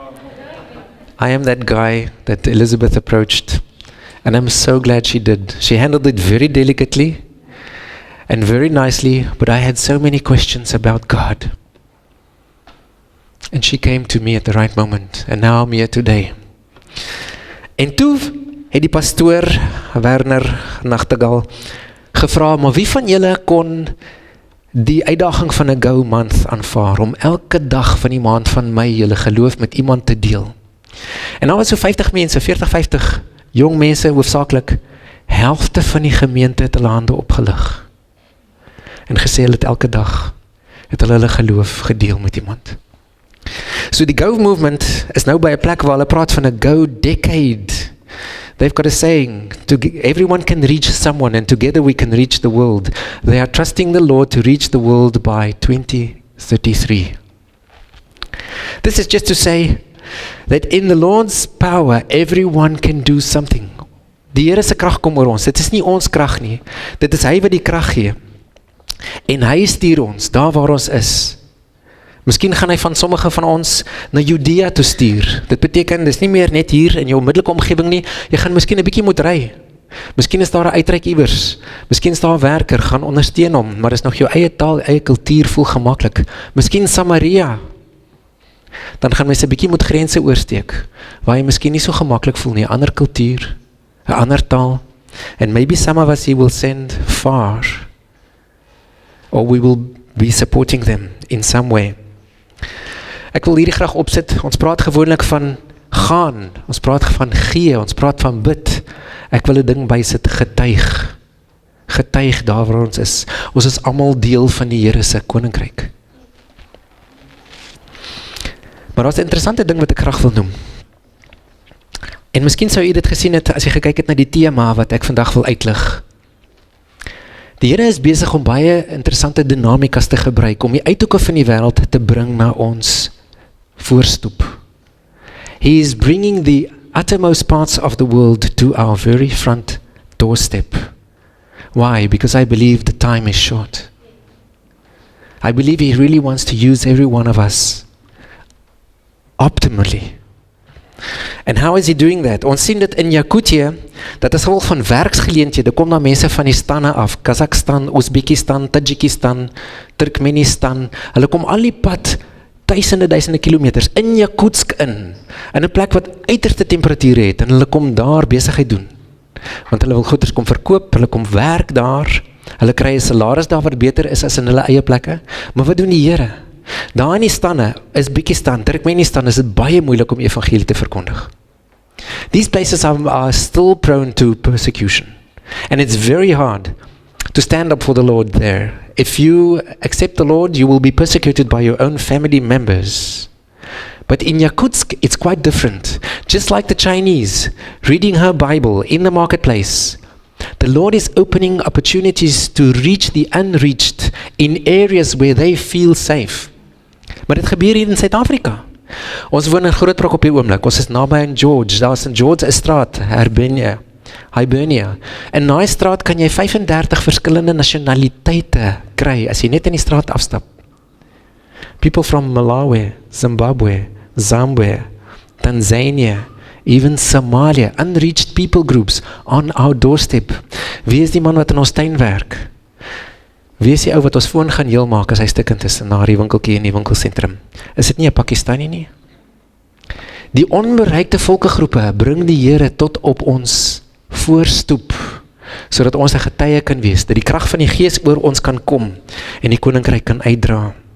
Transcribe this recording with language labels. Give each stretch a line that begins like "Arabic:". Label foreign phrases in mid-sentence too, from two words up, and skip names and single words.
English: I am that guy that Elizabeth approached, and I'm so glad she did. She handled it very delicately and very nicely, but I had so many questions about God. And she came to me at the right moment, and now I'm here today.
Afrikaans: En toe het die pastoor, Werner Nachtegaal, gevra, maar wie van julle kon die uitdaging van 'n
English: go month
Afrikaans: aanvaar, om elke dag van die maand van Mei julle geloof met iemand te deel? En daar was so 50 mense, 40-50 jong mense, hoofsaaklik, helfte van die gemeente het hulle hande opgelig. En gesê hulle het elke dag, het hulle geloof gedeel met iemand. So die Go movement is nou by 'n plek waar hulle praat van 'n
English: Go decade. They've got a saying, everyone can reach someone and together we can reach the world. They are trusting the Lord to reach the world by 2033. This is just to say that in the Lord's power, everyone can do something.
Afrikaans: Die Here se krag kom oor ons. Dit is nie ons krag nie. Dit is hy wat die krag gee. En hy stuur ons daar waar ons is. Miskien gaan hy van sommige van ons na Judea toe stuur. Dit beteken, dis nie meer net hier in jou onmiddellike omgewing nie. Jy gaan miskien 'n bietjie moet ry. Miskien is daar 'n uitreik iewers. Miskien is daar 'n werker, gaan ondersteun hom, maar is nog jou eie taal, eie kultuur, voel gemaklik. Miskien Samaria. Dan gaan mens 'n bietjie moet grense oorsteek, waar jy miskien nie so gemaklik voel nie, 'n ander kultuur, 'n ander taal.
English: And maybe some of us he will send far, or we will be supporting them in some way.
Afrikaans: Ek wil hierdie graag opsit. Ons praat gewoonlik van gaan, ons praat van gee, ons praat van bid. Ek wil 'n ding bysit, getuig. Getuig daar waar ons is. Ons is almal deel van die Here se koninkryk. Maar daar's 'n interessante ding wat ek graag wil noem. En miskien sou u dit gesien het as jy gekyk het na die tema wat ek vandag wil uitlig. Die Here is besig om baie interessante dinamikas te gebruik om die uithoeke van die wêreld te bring na ons voorstoep.
English: He is bringing the uttermost parts of the world to our very front doorstep. Why? Because I believe the time is short. I believe He really wants to use every one of us optimally. And how is He doing that?
Afrikaans: Ons sien dit in Jakutië, dat is gevolg van werksgeleenthede, kom daar mense van die stande af, Kazakhstan, Oezbekistan, Tajikistan, Turkmenistan, hulle kom al die pad, duisende kilometers, in Jakutsk in 'n plek wat uiterste temperature het, en hulle kom daar besigheid doen, want hulle wil goeders kom verkoop, hulle kom werk daar, hulle kry 'n salaris daar wat beter is as in hulle eie plekke, maar wat doen die Here? Daar in die stande, Uzbekistan, Turkmenistan, is dit baie moeilik om evangelie te verkondig.
English: These places are still prone to persecution. And it's very hard to stand up for the Lord there. If you accept the Lord, you will be persecuted by your own family members. But in Yakutsk, it's quite different. Just like the Chinese, reading her Bible in the marketplace, the Lord is opening opportunities to reach the unreached in areas where they feel safe.
Afrikaans: Maar dit gebeur hier in Suid-Afrika. Ons woon in Grootbroek op die oomblik. Ons is naby in George. Daar is in George 'n straat, Hibernia. En na die straat kan jy 35 verskillende nasionaliteite kry as jy net in die straat afstap.
English: People from Malawi, Zimbabwe, Zambia, Tanzania, even Somalia, unreached people groups on our doorstep.
Afrikaans: Wie is die man wat in ons tuin werk? Wie is die ou wat ons foon gaan heel maak as hy stikkend is na die winkeltjie in die winkelsentrum? Is dit nie 'n Pakistani nie? Die onbereikte volkegroepe bring die Here tot op ons voorstoep, sodat ons 'n getuie kan wees, dat die krag van die Gees oor ons kan kom en die koninkryk kan uitdra.